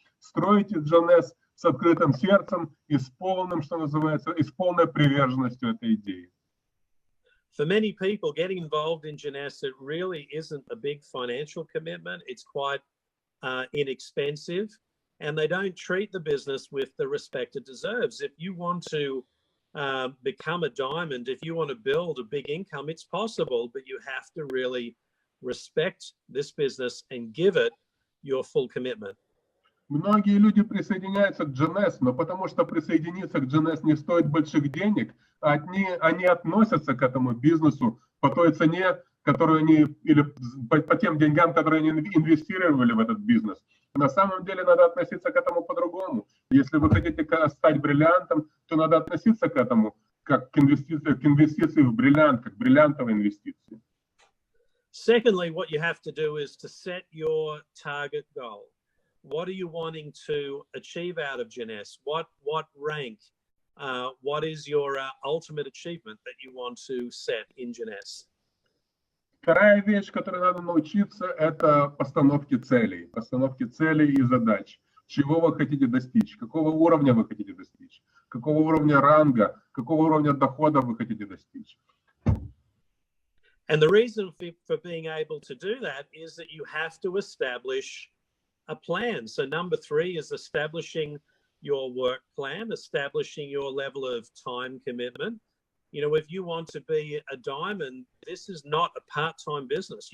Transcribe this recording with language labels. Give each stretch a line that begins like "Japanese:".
Russian: Стройте Jeunesse с открытым сердцем и с полным, что называется, и с полной приверженностью этой идеи.
English: For many people, getting involved in Jeunesse, it really isn't a big financial commitment. It's quite inexpensive, and they don't treat the business with the respect it deserves. If you want to become a diamond, if you want to build a big income, it's possible, but you have to really respect this business, and give it your full commitment.
Russian: Многие люди присоединяются к Jeunesse, но потому что присоединиться к Jeunesse не стоит больших денег, они относятся к этому бизнесу по той цене, которую они, или по тем деньгам, которые они инвестировали в этот бизнес. На самом деле надо относиться к этому по-другому. Если вы хотите стать бриллиантом, то надо относиться к этому как к инвестиции в бриллиант, как бриллиантовой инвестиции.
English: Secondly, what you have to do is to set your target goal. What are you wanting to achieve out of Jeunesse? What rank? What is your ultimate achievement that you want to set in Jeunesse?
Russian: Вторая вещь, которой надо научиться, это постановки целей и задач. Чего вы хотите достичь, какого уровня вы хотите достичь, какого уровня ранга, какого уровня дохода вы хотите достичь.
English: And the reason for being able to do that is that you have to establish a plan. So number 3 is establishing your work plan, establishing your level of time commitment. You know, if you want to be a diamond, this is not a part-time business.